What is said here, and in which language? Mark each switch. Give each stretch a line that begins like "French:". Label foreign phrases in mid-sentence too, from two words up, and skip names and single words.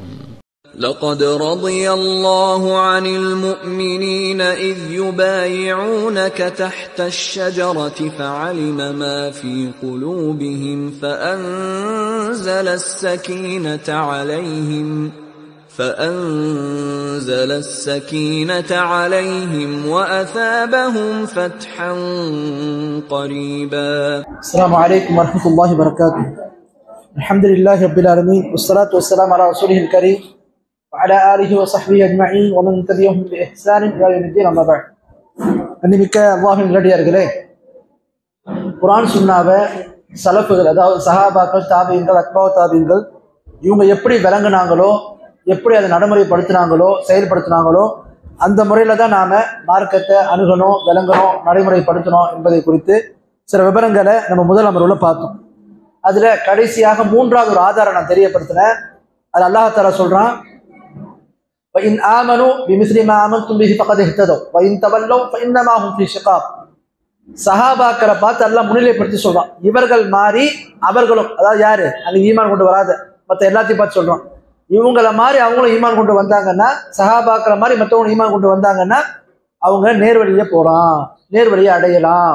Arabic: لقد رضي الله عن المؤمنين إذ يبايعونك تحت الشجرة فعلم ما في قلوبهم فأنزل السكينة عليهم وأثابهم فتحا قريبا. السلام عليكم ورحمة الله وبركاته. الحمد لله رب العالمين والصلاة والسلام على رسوله الكريم وعلى آله وصحبه أجمعين ومن تبعهم بإحسان إلى يوم الدين. أما بعد.
Tamil: அன்னிமிக்க அல்லாஹ்வின் நல்லடியார்களே, குர்ஆன் சுன்னாவை சலஃபுகள், அதாவது சஹாபாக்கள், தாபீன்கள், அத்பாவு தாபீன்கள், இவங்க எப்படி விளங்குனாங்களோ, எப்படி அதை நடைமுறைப்படுத்தினாங்களோ, செயல்படுத்தினாங்களோ, அந்த முறையில் தான் நாம் மார்க்கத்தை அணுகணும், விளங்கணும், நடைமுறைப்படுத்தணும் என்பதை குறித்து சில விவரங்களை நம்ம முதல் அமர்வில் பார்த்தோம். அதில் கடைசியாக மூன்றாவது ஒரு ஆதாரம் நான் தெரியப்படுத்தினேன். அது
Arabic: الله تعالى
Tamil: சொல்கிறான்,
Arabic: وَإِنْ آمَنُوا بِمِثْلِ مَا آمَنْتُمْ بِهِ فَقَدِ اهْتَدَوْا وَإِنْ تَوَلَّوْا فَإِنَّمَا هُمْ فِي شِقَاقٍ.
Tamil: சஹாபாக்களை பார்த்து அல்லாஹ் முன்னிலைப்படுத்தி சொல்கிறான், இவர்கள் மாறி அவர்களும், அதாவது யாரு அன்னைக்கு ஈமான் கொண்டு வராத மற்ற எல்லாத்தையும் பார்த்து சொல்கிறான், இவங்களை மாதிரி அவங்களும் ஈமான் கொண்டு வந்தாங்கன்னா, சஹாபாக்களை மாதிரி மற்றவங்களும் ஈமான் கொண்டு வந்தாங்கன்னா அவங்க நேர்வழியை போகலாம், நேர்வழியை அடையலாம்.